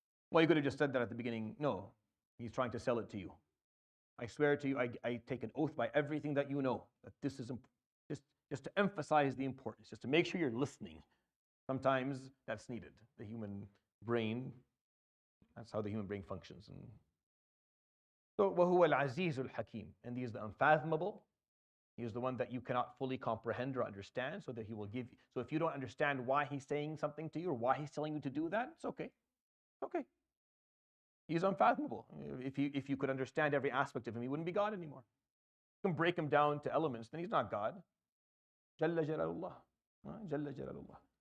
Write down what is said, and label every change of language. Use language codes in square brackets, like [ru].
[en] Well, you could have just said that at the beginning. No, he's trying to sell it to you. I swear to you, I take an oath by everything that you know, that this is just to emphasize the importance, just to make sure you're listening. Sometimes that's needed. The human brain, that's how the human brain functions. And so, [ar] وَهُوَ الْعَزِيزُ الْحَكِيمُ. [en] And he is the unfathomable. He is the one that you cannot fully comprehend or understand, so that he will give you. So if you don't understand why he's saying something to you or why he's telling you to do that, it's okay. It's okay. He's unfathomable. If you could understand every aspect of him, he wouldn't be God anymore. You can break him down to elements, then he's not God. Jalla Jalalullah. Jalla Jalalullah.